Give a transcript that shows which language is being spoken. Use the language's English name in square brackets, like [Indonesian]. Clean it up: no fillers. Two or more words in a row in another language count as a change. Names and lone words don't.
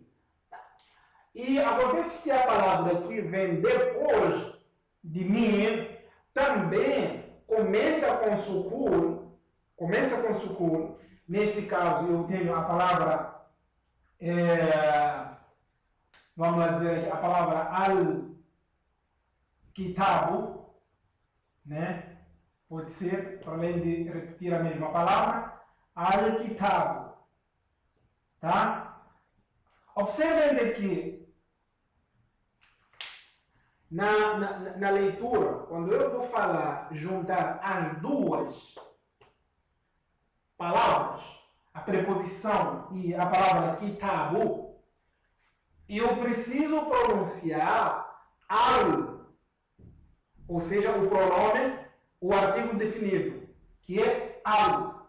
[Portuguese] E acontece que a palavra que vem depois de min também começa com sukun. Nesse caso eu tenho a palavra, vamos lá dizer aqui, a palavra al-kitabu, né? Pode ser, para além de repetir a mesma palavra, al-kitabu. Tá? Observem que na leitura, quando eu vou falar, juntar as duas palavras, a preposição e a palavra kitabu, eu preciso pronunciar al, ou seja, o pronome, o artigo definido, que é al.